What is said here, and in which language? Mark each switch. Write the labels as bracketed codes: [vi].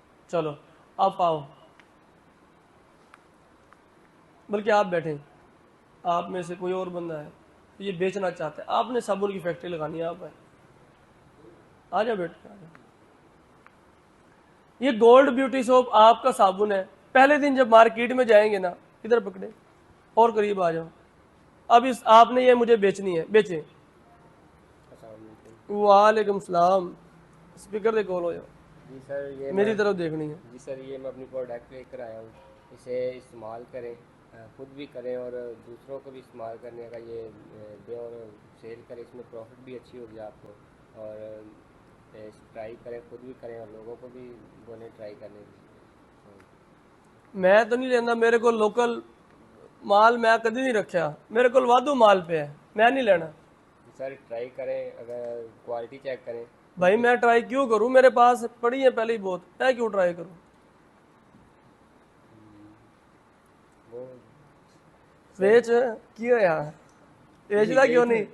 [ur] چلو آپ آؤ, بلکہ آپ بیٹھیں, آپ میں سے کوئی اور بندہ ہے یہ بیچنا چاہتا ہے, آپ نے صابن کی فیکٹری لگانی ہے, آپ آ جاؤ بیٹھ کے, آ جاؤ. یہ گولڈ بیوٹی سوپ آپ کا صابن ہے. پہلے دن جب مارکیٹ میں جائیں گے نا, ادھر پکڑے اور قریب آ جاؤ, اب آپ نے یہ مجھے بیچنی ہے, بیچیں. وعلیکم السلام, اسپیکر دے کال ہو جاؤ. جی سر, یہ میری طرف دیکھنی ہے. جی سر, یہ میں اپنی پروڈکٹ لے کر آیا ہوں, اسے استعمال کریں, خود بھی کریں اور دوسروں کو بھی استعمال کرنے کا یہ دیں اور سیل کریں. اس میں پروفٹ بھی اچھی ہوگی آپ کو, اور ٹرائی کریں, خود بھی کریں اور لوگوں کو بھی بولیں ٹرائی کرنے کی. [pa] میں تو نہیں لینا, میرے کو لوکل مال میں کدی نہیں رکھا, میرے کو وادو مال پہ ہے, میں نہیں لینا. [ur] سر ٹرائی کریں, اگر کوالٹی چیک کریں. بھائی میں ٹرائی کیوں کروں, میرے پاس پڑی ہے پہلے ہی بہت, میں کیوں ٹرائی کروں؟ وہ [pa] ویچ کیوں یار, ویچتا کیوں نہیں,